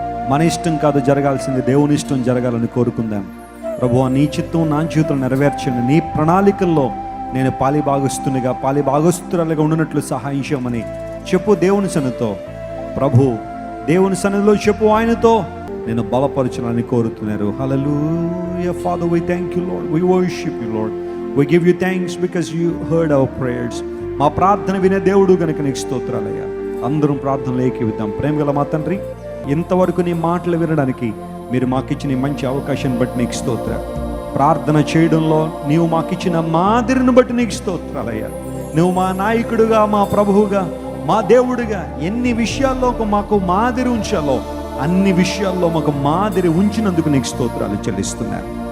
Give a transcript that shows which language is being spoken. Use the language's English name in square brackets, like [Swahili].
[Telugu] మన ఇష్టం కాదు జరగాల్సింది, దేవుని ఇష్టం జరగాలని కోరుకుందాం. ప్రభువా, నీ చిత్తం నా జీవితం నెరవేర్చండి. నీ ప్రణాళికల్లో నేను పాలిభాగస్తురాలుగా ఉండినట్లు సహాయం చేయమని చెప్పు దేవుని సన్నిధితో. ప్రభు దేవుని సన్నిధిలో చెప్పు, ఆయనతో నేను బలపరచాలని కోరుతున్నారు. హల్లెలూయా. [English] Father, we thank you Lord, we worship you Lord, we give you thanks because you heard our prayers. [Telugu] మా ప్రార్థన వినే దేవుడు గనుక నీకు స్తోత్రాలయ్యా. అందరం ప్రార్థనలు ఏకీవిద్దాం. ప్రేమగల మా తండ్రి, ఇంతవరకు నీ మాటలు వినడానికి మీరు మాకిచ్చిన ఈ మంచి అవకాశాన్ని బట్టి నీకు స్తోత్రాలు. ప్రార్థన చేయడంలో నీవు మాకిచ్చిన మాదిరిని బట్టి నీకు స్తోత్రాలయ్యా. నువ్వు మా నాయకుడుగా, మా ప్రభువుగా, మా దేవుడిగా ఎన్ని విషయాల్లో మాకు మాదిరి ఉంచాలో అన్ని విషయాల్లో మాకు మాదిరి ఉంచినందుకు నీకు స్తోత్రాలు చెల్లిస్తున్నారు.